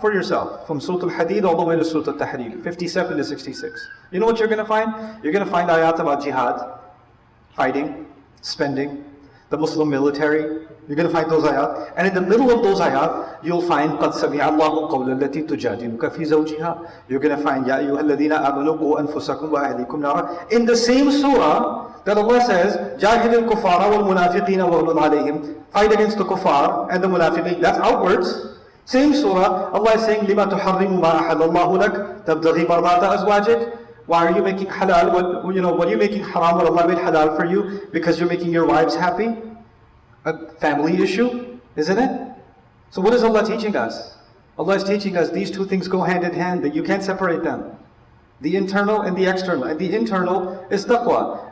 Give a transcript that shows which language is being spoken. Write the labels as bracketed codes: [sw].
[en] For yourself, from Surah Al-Hadid all the way to Surah Al-Tahrim, 57 to 66. You know what you're going to find? You're going to find ayat about jihad, fighting, spending, the Muslim military. You're going to find those ayat. And in the middle of those ayat, you'll find [ar] قَدْ سَمِعَ اللَّهُ قَوْلَ الَّتِي تُجَادِلُكَ فِي زَوْجِهَا. [en] You're going to find [ar] يَا أَيُّهَا الَّذِينَ آمَنُوا قُوا أَنفُسَكُمْ وَأَهْلِيكُمْ نَارًا. [en] In the same surah that Allah says, [ar] جَاهِدِ الْكُفَّارَ وَالْمُنَافِقِينَ وَغْلُظْ عَلَيْهِمْ. [en] Fight against the kuffar and the munafiqeen. That's outwards. Same surah, Allah is saying, [ar] لِمَا تُحَرِّمُ مَا أَحَلَّ اللَّهُ لَكَ تَبْتَغِي مَرْضَاتَ أَزْوَاجِكَ. [en] Why are you making halal? What are you making haram what Allah made halal for you? Because you're making your wives happy? A family issue, isn't it? So what is Allah teaching us? Allah is teaching us these two things go hand in hand, that you can't separate them. The internal and the external. And the internal is taqwa.